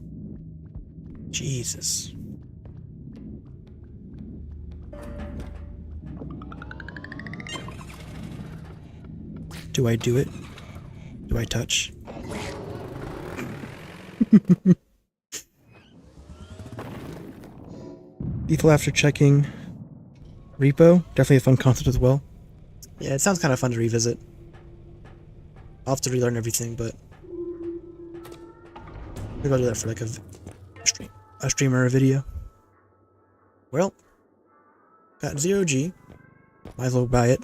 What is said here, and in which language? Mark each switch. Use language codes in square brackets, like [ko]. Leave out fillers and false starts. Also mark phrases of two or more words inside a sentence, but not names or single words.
[en] Jesus. Do I do it? Do I touch? Lethal after checking. R.E.P.O. Definitely a fun concept as well. Yeah, it sounds kind of fun to revisit. I'll have to relearn everything, but maybe I'll do that for like a stream or a video. Well, got 0G. Might as well buy it.